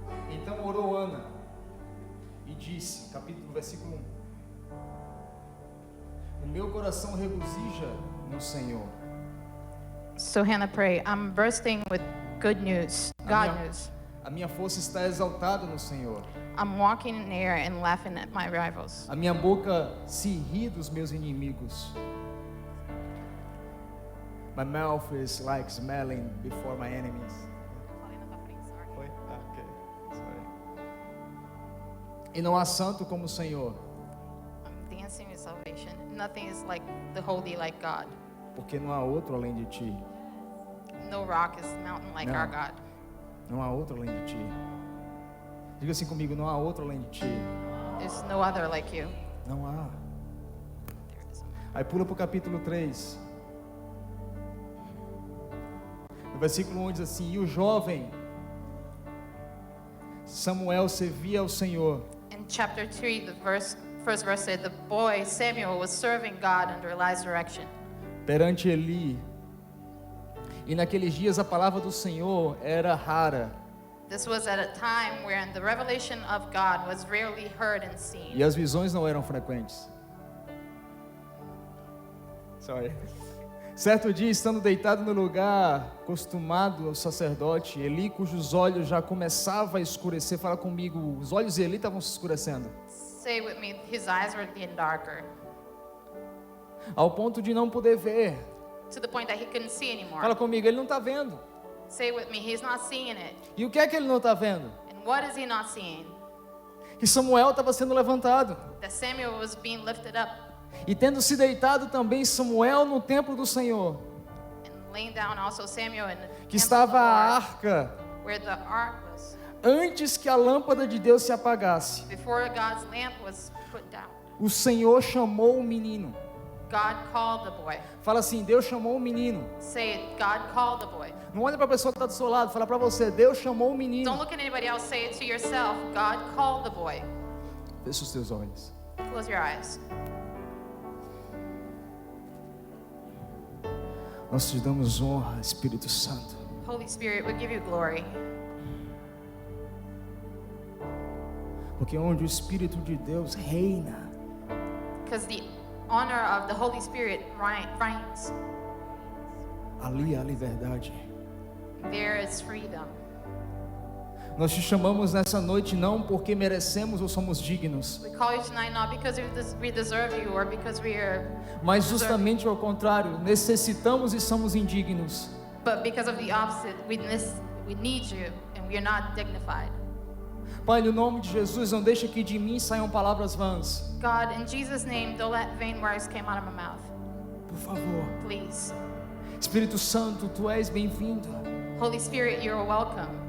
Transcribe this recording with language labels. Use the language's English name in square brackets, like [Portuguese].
[Portuguese] Então orou Ana e disse, versículo 1: O meu coração regozija no Senhor. [English] So Hannah prayed, I'm bursting with good news, God news. [Portuguese] A minha força está exaltada no Senhor. [English] I'm walking in air and laughing at my rivals. [Portuguese] A minha boca se ri dos meus inimigos. [English] My mouth is like smelling before my enemies. [Portuguese] Foi? Ok. [English] Sorry. [Portuguese] E não há santo como o Senhor. [English] I'm dancing with salvation. Nothing is like the holy like God. [Portuguese] Porque não há outro além de ti. [English] No rock is mountain like [Portuguese] Não. [English] our God. [Portuguese] Não há outro além de ti. Diga assim comigo, não há outro além de ti. [English] There's no other like you. [Portuguese] Não há. [English] There is. [Portuguese] Aí pula para o capítulo 3. No versículo 1 diz assim: E o jovem Samuel servia ao Senhor. [English] In chapter 3, the first verse said, the boy Samuel was serving God under Eli's direction. [Portuguese] Perante Eli. E naqueles dias a palavra do Senhor era rara. [English] This was at a time when the revelation of God was rarely heard and seen. [Portuguese] E as visões não eram frequentes. [English] Sorry. [Portuguese] Certo dia, estando deitado no lugar acostumado ao sacerdote, Eli, cujos olhos já começavam a escurecer, fala comigo, os olhos de Eli estavam se escurecendo. [English] Say with me, his eyes were getting darker, [Portuguese] Ao ponto de não poder ver. [English] to the point that he couldn't see anymore. [Portuguese] Fala comigo, ele não está vendo. [English] Say with me, he's not seeing it. [Portuguese] E o que é que ele não está vendo? [English] And what is he not seeing? [Portuguese] Que Samuel estava sendo levantado. [English] That Samuel was being lifted up [Portuguese] E tendo se deitado também Samuel no templo do Senhor, [English] and laying down also Samuel in the [Portuguese] que [English] temple of [Portuguese] estava [English] the [Portuguese] a [English] Lord, [Portuguese] arca, [English] where the ark was, [Portuguese] antes que a lâmpada de Deus se apagasse. [English] before God's lamp was put down. [Portuguese] O Senhor chamou o menino. [English] God called the boy. [Portuguese] Fala assim, Deus chamou o menino. [English] Say it, God called the boy. [Portuguese] Não olha para a pessoa que está do seu lado, fala para você, Deus chamou o menino. [English] Don't look at anybody else, say it to yourself. God called the boy. [Portuguese] Fecha os teus olhos. [English] Close your eyes. [Portuguese] Nós te damos honra, Espírito Santo. [English] Holy Spirit, we give you glory. [Portuguese] Porque onde o Espírito de Deus reina, [English] Because the honor of the Holy Spirit reigns. [Portuguese] ali há liberdade. [English] There is freedom. [Portuguese] Nós te chamamos nessa noite não porque merecemos ou somos dignos, [English] We call you tonight not because we deserve you or because we are, [Portuguese] mas justamente ao contrário, necessitamos e somos indignos. [English] but because of the opposite. We need you and we are not dignified. [Portuguese] Pai, no nome de Jesus, não deixa que de mim saiam palavras vãs. [English] God, in Jesus' name, don't let vain words come out of my mouth. [Portuguese] Por favor. [English] Please. [Portuguese] Espírito Santo, Tu és bem-vindo. [English] Holy Spirit, you're welcome.